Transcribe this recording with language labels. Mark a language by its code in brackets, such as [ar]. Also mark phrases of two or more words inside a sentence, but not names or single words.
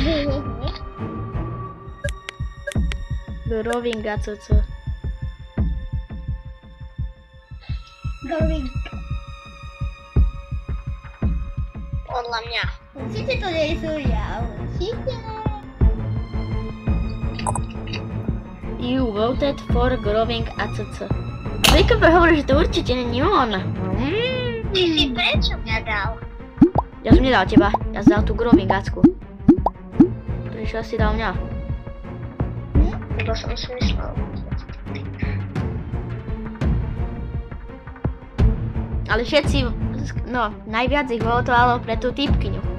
[sk] Groving a co. Groving. Podľa mňa. Určite to nie sú ja, určite. [en] You voted for Groving a co. [sk] Jacob hovorí, že to určite není on. Ty si prečo mňa dal? Ja som nedal teba, ja som dal tú Grovingacku. Prečo si dal mňa? Lebo som si myslel. Ale všetci, no, najviac ich votovalo pre tú typkyňu.